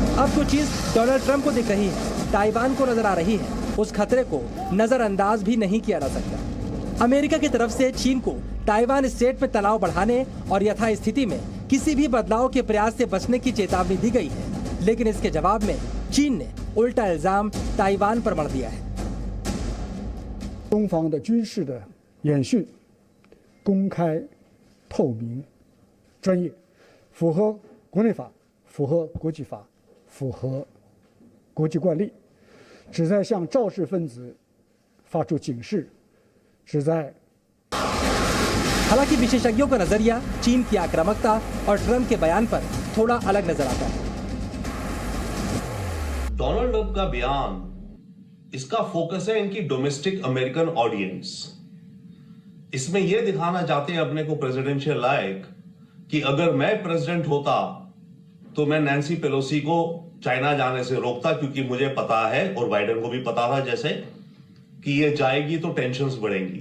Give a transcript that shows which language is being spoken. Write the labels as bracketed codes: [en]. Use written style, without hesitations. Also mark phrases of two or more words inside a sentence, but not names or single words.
[hi] अब जो चीज डोनाल्ड ट्रंप को दिख रही है, ताइवान को नजर आ रही है, उस खतरे को नजरअंदाज भी नहीं किया जा सकता। अमेरिका की तरफ से चीन को ताइवान स्टेट में तनाव बढ़ाने और यथास्थिति में किसी भी बदलाव के प्रयास से बचने की चेतावनी दी गई है, लेकिन इसके जवाब में चीन ने उल्टा इल्जाम ताइवान पर मढ़ दिया है। [zh] 中方的军事的演训公开、透明、专业，符合国内法，符合国际法，符合国际惯例，旨在向肇事分子发出警示，旨在 [hi] हालांकि विशेषज्ञों का नजरिया चीन की आक्रामकता और ट्रंप के बयान पर थोड़ा अलग नजर आता है। डोनाल्ड ट्रंप का बयान, इसका फोकस है इनकी [en] domestic American audience. [hi] इसमें यह दिखाना चाहते हैं अपने को प्रेसिडेंशियल लायक कि अगर मैं प्रेसिडेंट होता तो मैं नैन्सी पेलोसी को चाइना जाने से रोकता, क्योंकि मुझे पता है और बाइडेन को भी पता था जैसे कि ये जाएगी तो टेंशन्स बढ़ेंगी।